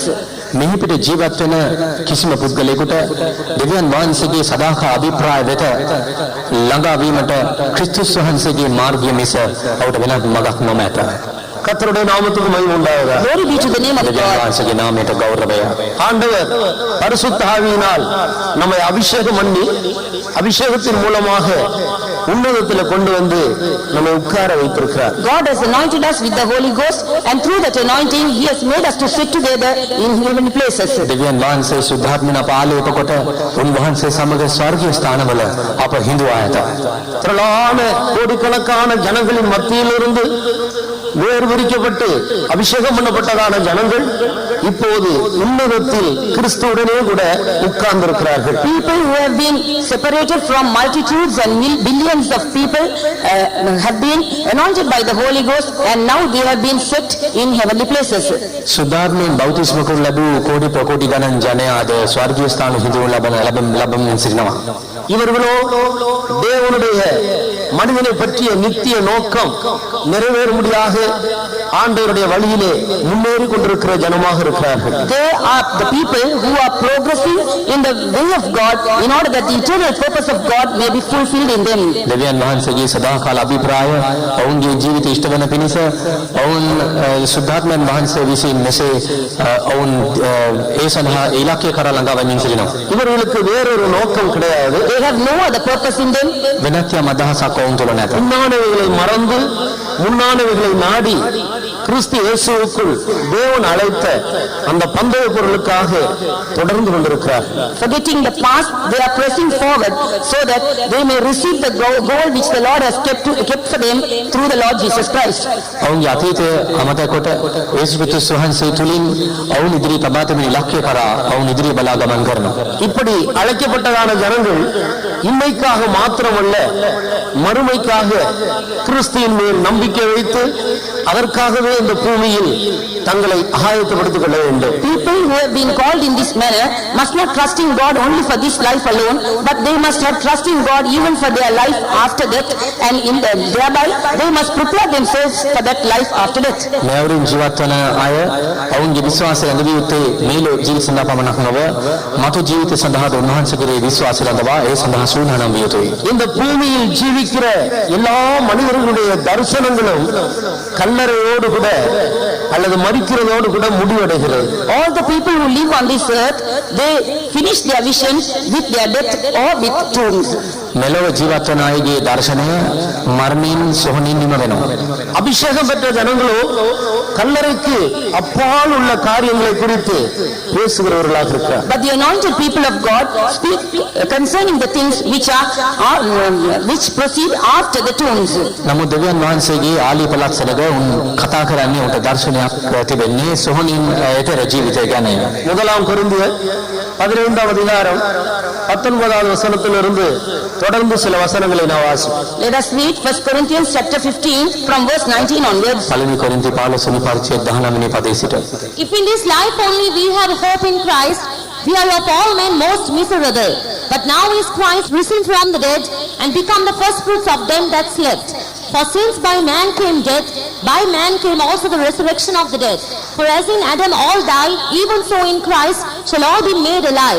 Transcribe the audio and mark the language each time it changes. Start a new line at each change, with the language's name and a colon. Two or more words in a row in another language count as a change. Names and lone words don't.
Sinhala: මෙහි පිට ජීවත් වෙන කිසිම පුද්ගලයෙකුට දෙවියන් වහන්සේගේ සදාකාල අභිප්‍රාය වෙත ළඟා වීමට ක්‍රිස්තුස් වහන්සේගේ මාර්ගය මිස ඔහුට වෙනත් මඟක් නොමැත.
Tamil: கர்த்தருடைய நாமத்துக்கு மகிமை உண்டாவதாக.
English: Glory be to the name of
Sinhala: දෙවියන්
English: God.
Sinhala: වහන්සේගේ නාමයට ගෞරවය.
Tamil: ஆண்டவர் பரிசுத்த ஆவியினால் நம்மை அபிஷேகம் பண்ணி அபிஷேகத்தின் மூலமாக உன்னதத்தில் கொண்டு வந்து நம்மை உட்கார வைத்திருக்கிறார்.
English: God has anointed us with the Holy Ghost, and through that anointing He has made us to sit together in heavenly places.
Sinhala: දෙවියන් වහන්සේ සුද්ධාත්මන අප ආලේප කොට උන්වහන්සේ සමග ස්වර්ගීය ස්ථානවල අප හිඳුවා ඇත.
Tamil: திரளான கோடிக்கணக்கான ஜனங்களின் மத்தியிலிருந்து வேறுபிரிக்கப்பட்டு அபிஷேகம் பண்ணப்பட்டதான ஜனங்கள் இப்போது உன்னதத்தில் கிறிஸ்துவுடனே கூட உட்கார்ந்திருக்கிறார்கள்.
English: People who have been separated from multitudes and billions of people have been anointed by the Holy Ghost, and now they have been set in heavenly places.
Sinhala: සුද්ධාත්මයෙන් බෞතිස්ම කරනු ලැබූ කෝටි ප්‍රකෝටි ගණන් ජනයාද ස්වර්ගීය ස්ථාන හිඳුණු ලබමින් සිටිනවා.
Tamil: இவர்களோ தேவனுடைய மனிதனை பற்றிய நித்திய நோக்கம் நிறைவேறும்படியாக ஆண்டவருடைய வழியிலே முன்னேறி கொண்டிருக்கிற ஜனமாக இருக்கிறார்கள்.
English: They are the people who are progressing in the way of God in order that the eternal purpose of God may be fulfilled in them.
Sinhala: දෙවියන් වහන්සේගේ සදාකාල අභිප්‍රාය ඔවුන්ගේ ජීවිත ඉෂ්ට වන පිණිස ඔවුන් සුද්ධාත්මයන් වහන්සේ විසින් මෙසේ ඔවුන් ඒ සඳහා ඉලක්කය කරා ළඟා වමින් සිටිනවා.
Tamil: இவர்களுக்கு வேறொரு நோக்கம் கிடையாது.
English: They have no other purpose in them.
Sinhala: වෙනත් යම් අදහසක් ඔවුන් තුළ නැත.
Tamil: உண்மையானவைகளை மறந்து முன்னானவைகளை நாடி கிறிஸ்து இயேசுவுக்குள் தேவன் அழைத்த அந்த பந்தய பொருளுக்காக தொடர்ந்து கொண்டிருக்கிறார்.
English: Forgetting the past, they are pressing forward so that they may receive the goal which the Lord has kept for them through the Lord Jesus Christ.
Sinhala: ඔවුන්ගේ අතීතය අමතක කොට යේසුස් ක්‍රිස්තුස් වහන්සේ තුලින් ඔවුන් ඉදිරි තබා තිබෙන ඉලක්කය කරා ඔවුන් ඉදිරිය බලා ගමන් කරනවා.
Tamil: இப்படி அழைக்கப்பட்டதான ஜனங்கள் இன்மைக்காக மாத்திரமல்ல, மறுமைக்காக கிறிஸ்துவின் மேல் நம்பிக்கை வைத்து அதற்காகவே இந்த பூமியில் தங்களை ஆயத்தப்படுத்திக் கொள்ள வேண்டும்.
English: People who have been called in this manner must not trust in God only for this life alone, but they must have trust in God even for their life after death, and thereby they must prepare themselves for that life after death.
Sinhala: මෙවරින් ජීවත් වන අය ඔවුන්ගේ විශ්වාසය ඇඳවිය යුත්තේ මේ ජීවිත සඳහා පමණක් නොව මතු ජීවිත සඳහා උන්වහන්සේගේ විශ්වාසය රඳවා ඒ සඳහා සූදානම් විය යුතුයි.
Tamil: இந்த பூமியில் ஜீவிக்கிற எல்லா மனிதர்களுடைய தரிசனங்களும் கல்லறையோடு கூட அல்லது மரிக்கிறதோடு கூட முடிவடைகிறது.
English: All the people who live on this earth, they finish their visions with their death or with tombs.
Sinhala: මෙලොව ජීවත් වන අයගේ දර්ශනය මරණින් සොහොනින් නිම වෙනවා.
Tamil: அபிஷேகம் பெற்ற ஜனங்களோ கல்லறைக்கு அப்பால் உள்ள காரியங்களை குறித்து பேசுகிறவர்களாக இருக்கிறார்.
English: But the anointed people of God speak concerning the things which proceed after the tombs.
Sinhala: නමුත් දෙවියන් වහන්සේගේ ආලීපලක් සැලක උන් කතා කරන්නේ උන්ට දර්ශනයක් තිබෙන්නේ සොහොනින් ඈතර ජීවිතය ගැන.
Tamil: முதலாம் கொரிந்தியர் 15ஆம் அதிகாரம் 19வது வசனத்திலிருந்து தொடர்ந்து சில வசனங்களை நான் வாசிப்பேன்.
English: Let us read 1 Corinthians chapter 15 from verse 19 onwards.
Sinhala: පළවෙනි කොරින්ති 15 වෙනි පරිච්ඡේද 19 වෙනි පදයේ සිට.
English: If in this life only we have hope in Christ, we are of all men most miserable. But now is Christ risen from the dead and become the first fruits of them that slept. For since by man came death, by man came also the resurrection of the dead. For as in Adam all die, even so in Christ shall all be made alive.